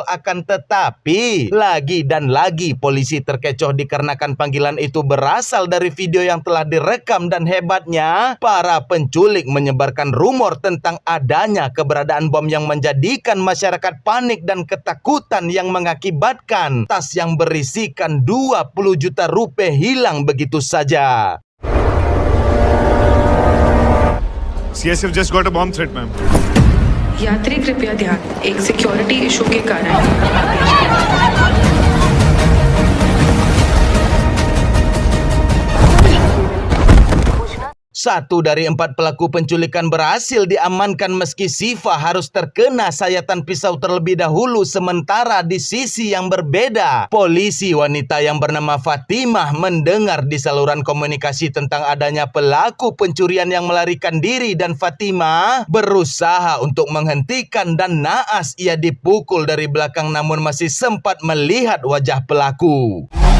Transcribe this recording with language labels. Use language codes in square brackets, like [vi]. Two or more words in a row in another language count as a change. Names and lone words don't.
[id] Akan tetapi lagi dan lagi polisi terkecoh dikarenakan panggilan itu berasal dari video yang telah direkam, dan hebatnya para penculik menyebarkan rumor tentang adanya keberadaan bom yang menjadikan masyarakat panik dan ketakutan yang mengakibatkan tas yang berisikan 20 juta rupiah hilang begitu saja. [en] CSF just got a bomb threat, ma'am. [hi] यात्री कृपया ध्यान, एक [en] security issue [hi] के कारण [id] Satu dari 4 pelaku penculikan berhasil diamankan meski Siva harus terkena sayatan pisau terlebih dahulu. Sementara di sisi yang berbeda, polisi wanita yang bernama Fatimah mendengar di saluran komunikasi tentang adanya pelaku pencurian yang melarikan diri, dan Fatimah berusaha untuk menghentikan, dan naas ia dipukul dari belakang namun masih sempat melihat wajah pelaku.